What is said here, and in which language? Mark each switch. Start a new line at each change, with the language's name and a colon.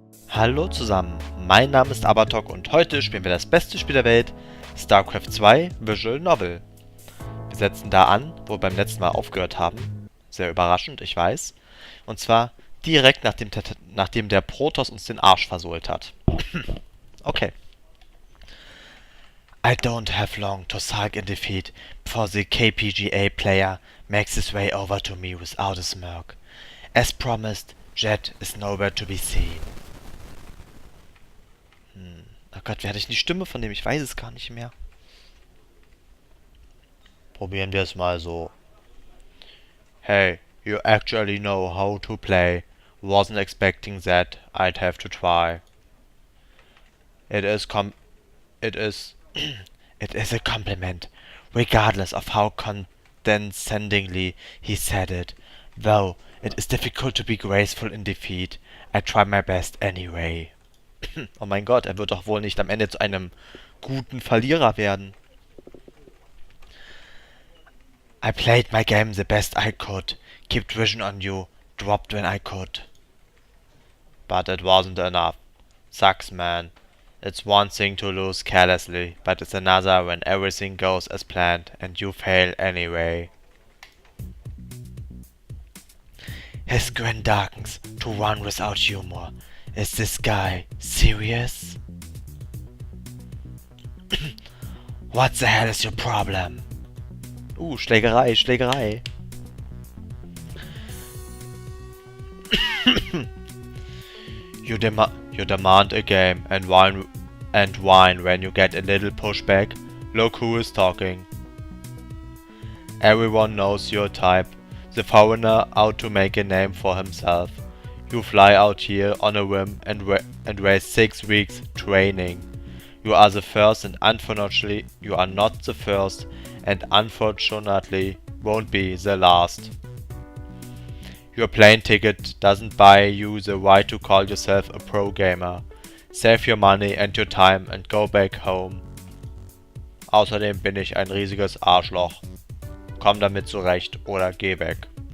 German: Hallo zusammen, mein Name ist Abatog und heute spielen wir das beste Spiel der Welt, StarCraft 2 Visual Novel. Wir setzen da an, wo wir beim letzten Mal aufgehört haben. Sehr überraschend, ich weiß. Und zwar direkt nachdem der Protoss uns den Arsch versohlt hat. Okay.
English: I don't have long to sulk in defeat before the KPGA player makes his way over to me without a smirk. As promised, Jet is nowhere to be seen.
German: Oh Gott, wer hatte ich die Stimme von dem? Ich weiß es gar nicht mehr. Probieren wir es mal so.
English: Hey, you actually know how to play. Wasn't expecting that. I'd have to try. It is a compliment, regardless of how condescendingly he said it. Though it is difficult to be graceful in defeat, I try my best anyway.
German: Oh mein Gott, er wird doch wohl nicht am Ende zu einem guten Verlierer werden.
English: I played my game the best I could, kept vision on you, dropped when I could. But it wasn't enough. Sucks, man. It's one thing to lose carelessly, but it's another when everything goes as planned and you fail anyway. His grin darkens to one without humor. Is this guy serious? What the hell is your problem?
German: Schlägerei, Schlägerei.
English: You demand a game and whine when you get a little pushback. Look who is talking. Everyone knows your type. The foreigner out to make a name for himself. You fly out here on a whim and waste 6 weeks training. You are the first and unfortunately you are not the first and unfortunately won't be the last. Your plane ticket doesn't buy you the right to call yourself a pro gamer. Save your money and your time and go back home.
German: Außerdem bin ich ein riesiges Arschloch. Komm damit zurecht oder geh weg.